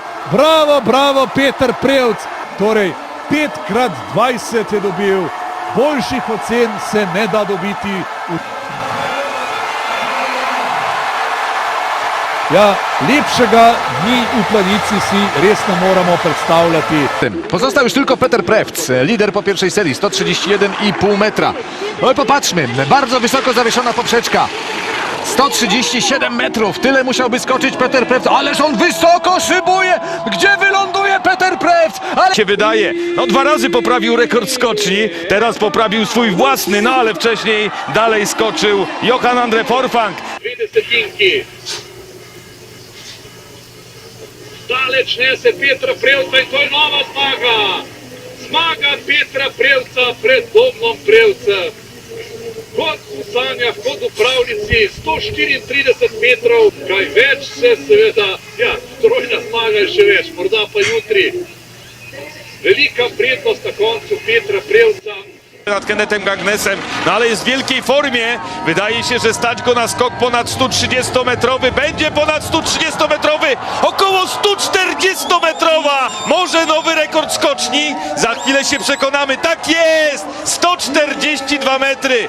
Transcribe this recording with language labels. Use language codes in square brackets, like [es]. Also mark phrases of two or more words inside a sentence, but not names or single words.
[sl] Bravo, bravo, Peter Prevc. Torej, 5x20 je dobil. Boljših ocen se ne da dobiti. Ja, lepšega dni v Planici si res ne moramo predstavljati. [pl] Pozostał już tylko Peter Prevc, lider po pierwszej serii, 131,5 metra. Oj, popatrzmy, bardzo wysoko zawieszona poprzeczka. 137 metrów, tyle musiałby skoczyć Peter Prevc, ależ on wysoko szybuje! Gdzie wyląduje Peter Prevc? Ale się wydaje, no 2 razy poprawił rekord skoczni, teraz poprawił swój własny, no ale wcześniej dalej skoczył Johan Andre Forfang. [sl] Daleč nese Petra Prevca in to je nova zmaga. Zmaga Petra Prevca pred Domnom Prevca. Kot v sanjah, kot v pravljici, 134 metrov, kaj več se seveda, ja, trojna zmaga je še več, morda pa jutri. Velika prednost na koncu Petra Prevca. Nad Kennethem Gagnesem, [pl] no ale jest w wielkiej formie. Wydaje się, że stać go na skok ponad 130-metrowy. Będzie ponad 130-metrowy, około 140-metrowa. Może nowy rekord skoczni. Za chwilę się przekonamy. Tak jest! 142 metry.